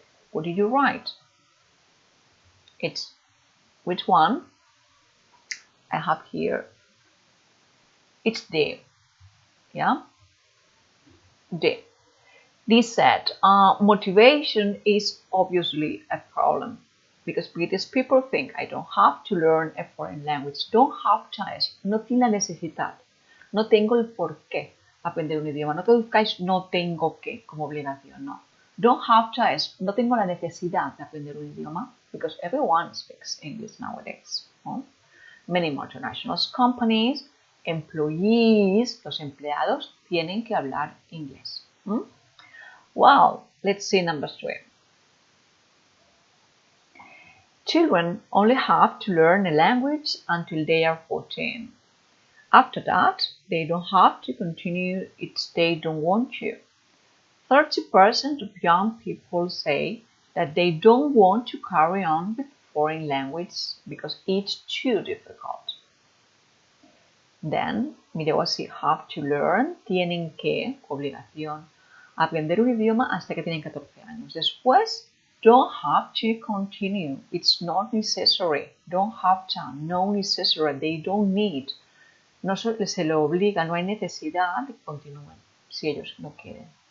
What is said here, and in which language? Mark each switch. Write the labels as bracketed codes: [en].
[en] What did you write? It's which one? I have here. It's D. Yeah? D. D said, motivation is obviously a problem. Because British people think I don't have to learn a foreign language. Don't have to. [es] No tiene la necesidad. No tengo el por qué aprender un idioma. No traduzcáis no tengo que como obligación, no. [en] Don't have to. [es] No tengo la necesidad de aprender un idioma [en] because everyone speaks English nowadays. [es] ¿No? [en] Many multinational companies, employees, [es] los empleados, tienen que hablar inglés. [en] Well, let's see number 3. Children only have to learn a language until they are 14. After that, they don't have to continue if they don't want to. 30% of young people say that they don't want to carry on with foreign language because it's too difficult. [es] Then, [ca] mireu así, [en] have to learn, [es] tienen que, obligación, aprender un idioma hasta que tienen 14 años. Después, [en] don't have to continue. It's not necessary. Don't have to. No necessary. They don't need. [es] No se lo obliga, no hay necesidad de que continúen si ellos no quieren.